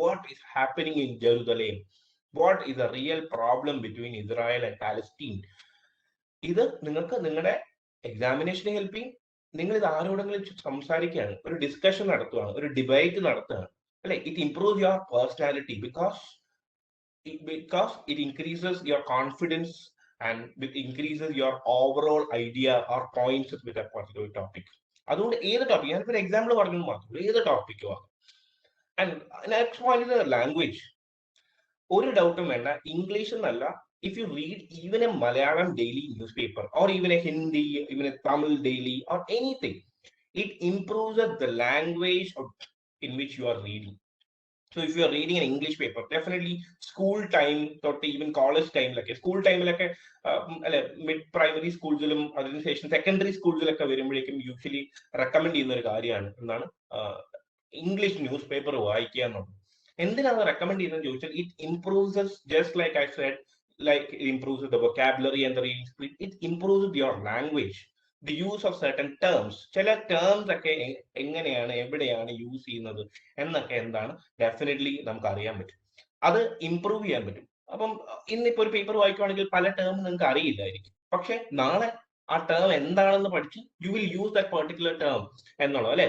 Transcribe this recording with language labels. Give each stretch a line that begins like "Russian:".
English: What is happening in Jerusalem? What is a real problem between Israel and Palestine?
Malayalam: ഇത് നിങ്ങൾക്ക് നിങ്ങളുടെ എക്സാമിനേഷനെ help ചെയ്യും. നിങ്ങൾ ഇത് ആരോടെങ്കിലും സംസാരിക്കുകയാണ്, ഒരു ഡിസ്കഷൻ നടത്തുകയാണ്, ഒരു ഡിബേറ്റ് നടത്തുകയാണ് അല്ലെ.
English: It improve your personality because because it increases your confidence and it increases your overall idea or points with a particular topic.
Malayalam: അതുകൊണ്ട് ഏത് ടോപ്പിക്, ഞാനിപ്പോൾ എക്സാമ്പിൾ പറഞ്ഞു മാത്രമേ, ഏത് ടോപ്പിക്കും ആകും.
English: And next point is language.
Malayalam: ഒരു ഡൗട്ടും വേണ്ട, ഇംഗ്ലീഷ് എന്നല്ല,
English: if you read even a Malayalam daily newspaper or even a Hindi, even a Tamil daily or anything, it improves the language in which you are reading. So if you are reading an English paper, definitely school time or even college time, like school time, like mid primary schools,
Malayalam: അതിനുശേഷം secondary schools വരുമ്പോഴേക്കും usually recommend ചെയ്യുന്ന ഒരു കാര്യമാണ് എന്താണ് English news paper വായിക്കുക എന്നുള്ളത്. എന്തിനാണ് recommend ചെയ്യുന്നത് ചോദിച്ചാൽ,
English: It improves just like I said, like it improves the vocabulary and the reading speed, it improves your language, the use of certain terms.
Malayalam: ചില ടേംസ് ഒക്കെ എങ്ങനെയാണ് എവിടെയാണ് യൂസ് ചെയ്യുന്നത് എന്നൊക്കെ എന്താണ് ഡെഫിനറ്റ്ലി നമുക്ക് അറിയാൻ പറ്റും, അത് ഇംപ്രൂവ് ചെയ്യാൻ പറ്റും. അപ്പം ഇന്നിപ്പോ ഒരു പേപ്പർ വായിക്കുവാണെങ്കിൽ പല ടേം നിങ്ങൾക്ക് അറിയില്ലായിരിക്കും, പക്ഷെ നാളെ ആ ടേം എന്താണെന്ന് പഠിച്ച്
English: you will use that particular term
Malayalam: എന്നുള്ളത്, അല്ലെ?